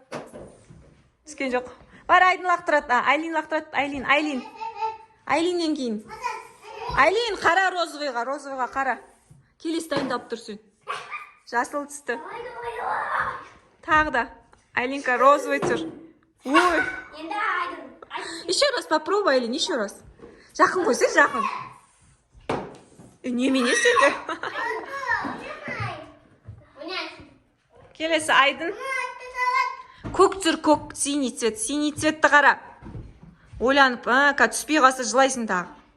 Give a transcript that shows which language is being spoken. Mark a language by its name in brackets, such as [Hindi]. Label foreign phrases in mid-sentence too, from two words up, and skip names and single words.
[Kazakh] Түскен жоқ. Бар, Айдын лақтырады. Айлин лақтырады. Айлиннен кейін. Айлин, қара розовыйға қара. Келесі дайындап тұрсын. Жасыл түсті. Тағы да. Айлинка розовый тұр. Ой. [Russian] Еще раз попробуй, Айлин, еще раз. [Kazakh] Жақын қойсы, жақын. Немене сенде? Келесі Айдын. Көк тұр, көк, синий цветті қара. Ойланып, түспей қалса жылайсың тағы.